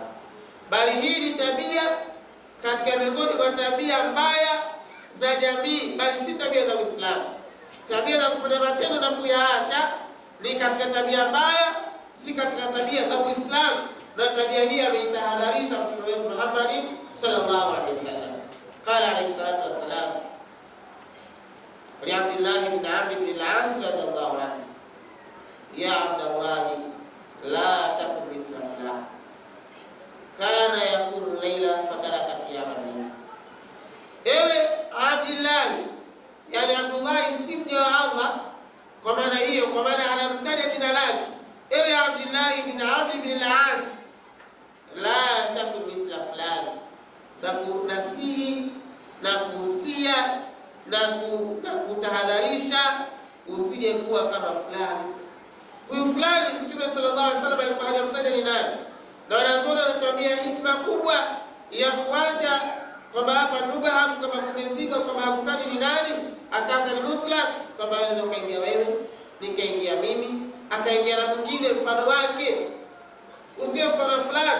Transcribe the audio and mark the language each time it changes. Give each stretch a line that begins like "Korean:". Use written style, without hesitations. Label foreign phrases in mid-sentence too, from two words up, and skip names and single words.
Swahili: Bali hii ni tabia katika miongoni mwa tabia mbaya za jamii, bali si tabia za Uislamu. Tabia za kufanya matendo na kuyaacha ni katika tabia mbaya, si katika tabia za Uislamu. Na tabia hii ameitahadharisha Mtume wetu Muhammad
Arabic: صلى الله عليه وسلم. قال عليه الصلاة والسلام لعبد الله بن عمرو بن العاص رضي الله عنه، يا عبد الله لا تكن مثل فلان كان يكون ليلا فترك قيام الليل.
Swahili: Ewe Abdullah, yani Abdullah si mja wa Allah, kwa maana hiyo, kwa maana anamtaja jina lake.
Arabic: Ewe عبد الله بن عمرو بن العاص، لا تكن مثل فلان,
Swahili: na kunasihi na kuhusia na kutahadharisha usije kuwa kama fulani. Huyu fulani Mtume
Arabic: صلى الله عليه وسلم
Swahili: alikuwa hajamtaja ni nani, na wanazuoni wanatuambia hikma kubwa ya kuacha kwamba hapa nubaham, kama kumezibwa kwamba hakutaji ni nani, akaacha ni mutlaq, kwamba unaweza ukaingia wewe, nikaingia mimi, akaingia na mwingine mfano wake, usiye mfano fulani.